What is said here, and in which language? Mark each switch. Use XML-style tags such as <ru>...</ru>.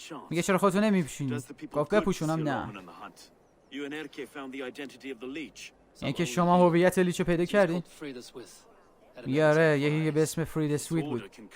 <fa>میگه چرا خودتو نمیپوشونی؟ گفت بپوشونم. نه.</fa> <en>You and Erke found the identity of the leech.</en> <fa>یعنی که شما هویت لیچو پیدا کردین؟ میگه آره، یکی به اسم فرید سویت بود.</fa>